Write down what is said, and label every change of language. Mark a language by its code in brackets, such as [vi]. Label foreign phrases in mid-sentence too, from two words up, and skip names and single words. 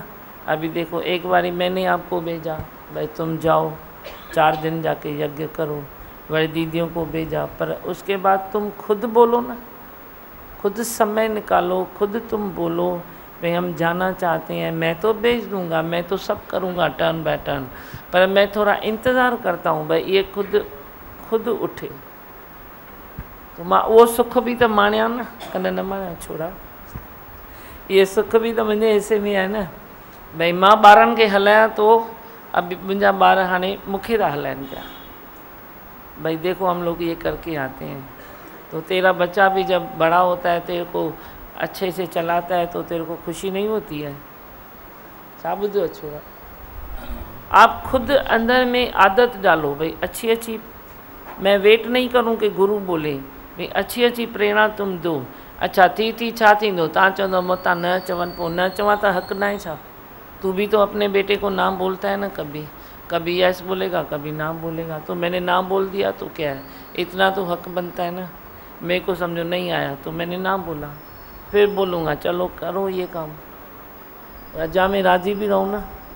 [hi] अभी देखो एक बारी मैंने आपको भेजा, भाई तुम जाओ 4 दिन जाके यज्ञ करो, बड़ी दीदियों को भेजा, पर उसके बाद तुम खुद बोलो ना, खुद समय निकालो, खुद तुम बोलो भाई हम जाना चाहते हैं। मैं तो भेज दूंगा, मैं तो सब करूंगा [en] turn by turn, [hi] पर मैं थोड़ा इंतज़ार करता हूँ भाई ये खुद उठे। [sd] तो मां उहो सुख भी तो माणिया न, कॾहिं न माणिया छोड़ा। [hi] ये सुख भी तो [sd] मुंहिंजे हिसे में आहे न। भाई मां ॿारनि खे हलायां तो अभी मुंहिंजा ॿार हाणे मूंखे था हलाइनि पिया। [hi] भाई देखो हम लोग ये करके आते हैं, तो तेरा बच्चा भी जब बड़ा होता है तेरे को अच्छे से चलाता है तो तेरे को खुशी नहीं होती है। साबुत छोड़ा। आप खुद अंदर में आदत डालो भाई अच्छी अच्छी। मैं वेट नहीं करूं कि गुरु बोले, भाई अच्छी अच्छी प्रेरणा तुम दो। [sd] अच्छा थी छा थींदो, तव्हां चवंदो मूंतां न चवनि पोइ न चवां त हक़ न आहे छा? [hi] तू भी तो अपने बेटे को नाम बोलता है ना, कभी यस बोलेगा कभी नाम बोलेगा। तो मैंने नाम बोल दिया तो क्या है, इतना तो हक बनता है ना। मेरे को समझो नहीं आया तो मैंने नाम बोला, फिर बोलूँगा चलो करो ये काम, रजा में राजी भी रहो ना।